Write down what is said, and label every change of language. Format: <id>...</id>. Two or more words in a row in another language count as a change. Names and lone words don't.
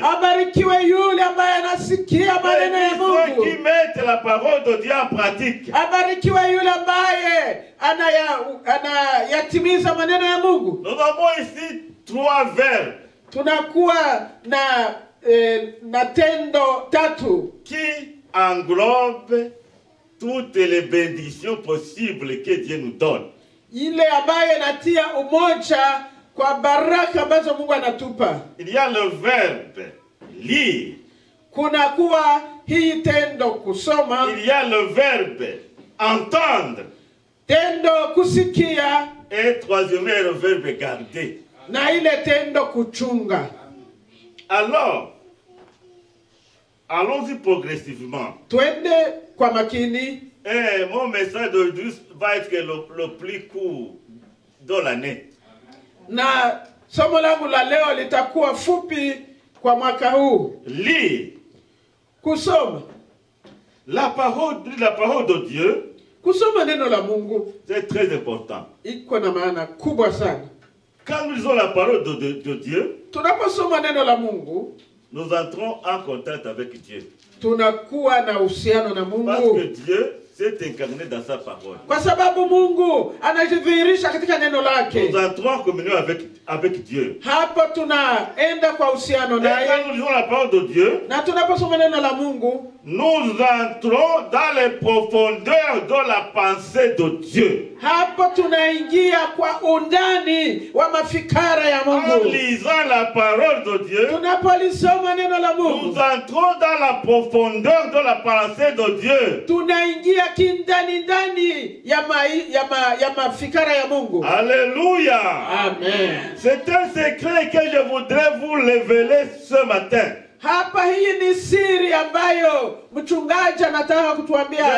<sw>Abarikiwe yule ambaye anasikia maneno ya</sw> <fr>Béni ceux</fr> <sw>Mungu.</sw> <fr>qui mettent la parole de Dieu en pratique.</fr> <sw>Abarikiwe yule ambaye anayatimiza maneno ya Mungu.</sw> <fr>Nous avons ici 3 verbes</fr> <sw>Tunakuwa na tendo 3</sw> <fr>qui englobent toutes les bénédictions possibles que Dieu nous donne.</fr> <sw>ile ambayo inatia umoja kwa baraka ambazo Mungu anatupa.</sw> <fr>Il y a le verbe lire.</fr> <sw>Kuna kuwa hii tendo kusoma,</sw> <fr>Il y a le verbe entendre.</fr> <sw>tendo kusikia,</sw> <fr>Et troisièmement, le verbe garder.</fr> <sw>na ile tendo kuchunga.</sw> <fr>Alors, allons-y progressivement.</fr> <sw>Twende kwa makini.</sw> <fr>Et mon message d'aujourd'hui va être le plus court de l'année.</fr> <sw>Na somo langu la leo litakuwa fupi kwa mwaka huu.</sw> <fr>Lire</fr> <sw>Kusoma.</sw> <fr>la parole de Dieu,</fr> <sw>Kusoma neno la Mungu</sw> <fr>c'est très important.</fr> <sw>iko na maana kubwa sana.</sw> <fr>Quand nous lisons la parole de Dieu,</fr> <sw>Tunaposoma neno la Mungu,</sw> <fr>nous entrons en contact avec Dieu.</fr> <sw>tunakuwa na uhusiano na</sw> <fr>Parce que</fr> <sw>Mungu.</sw> <fr>Dieu, s'est incarné dans sa parole.</fr> <sw>Kwa sababu Mungu anajidhihirisha katika neno lake.</sw> <fr>Nous entrons en communion avec Dieu.</fr> <sw>Hapo tunaenda kwa uhusiano</sw> <fr>Et</fr> <sw>naye.</sw> <fr>quand nous lisons la parole de Dieu,</fr> <sw>Na tunaposoma neno la Mungu,</sw> <fr>nous entrons dans les profondeurs de la pensée de Dieu.</fr> <sw>hapo tunaingia kwa undani wa mafikara ya</sw> <fr>En</fr> <sw>Mungu.</sw> <fr>lisant la parole de Dieu,</fr> <sw>Tunapolisoma neno la</sw> <fr>nous</fr> <sw>Mungu,</sw> <fr>entrons dans la profondeur de la pensée de Dieu.</fr> <sw>tunaingia kindani ndani ya mafikara ya Mungu.</sw> <fr>Alléluia. Amen. C'est un secret que je voudrais vous révéler ce matin.</fr> <sw>Hapa hii ni siri ambayo mchungaji anataka kutuambia</sw>